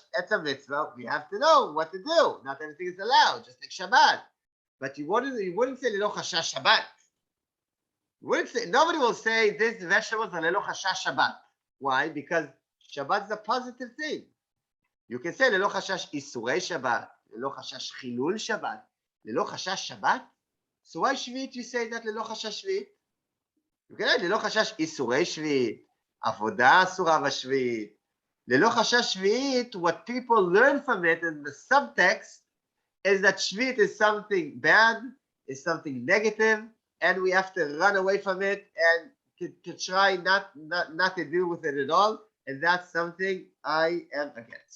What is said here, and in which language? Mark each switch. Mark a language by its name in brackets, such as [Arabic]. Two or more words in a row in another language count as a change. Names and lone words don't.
[English] It's a mitzvah. We have to know what to do. Not everything is allowed, just like Shabbat. But you wouldn't say [Hebrew] ללא חשש שבת. [English] You wouldn't say, nobody will say this vegetables are [Hebrew] ללא חשש שבת. [English] Why? Because Shabbat is a positive thing. You can say [Hebrew] ללא חשש איסורי שבת, ללא חשש חילול שבת, ללא חשש שבת. [English] So why Shvit you say that [Hebrew] ללא חשש שביעית? [English] You can add [Hebrew] ללא חשש איסורי שביעית, עבודה אסורה בשביעית. ללא חשש שביעית, [English] what people learn from it in the subtext is that Shvit is something bad, is something negative, and we have to run away from it and to try not to deal with it at all, and that's something I am against.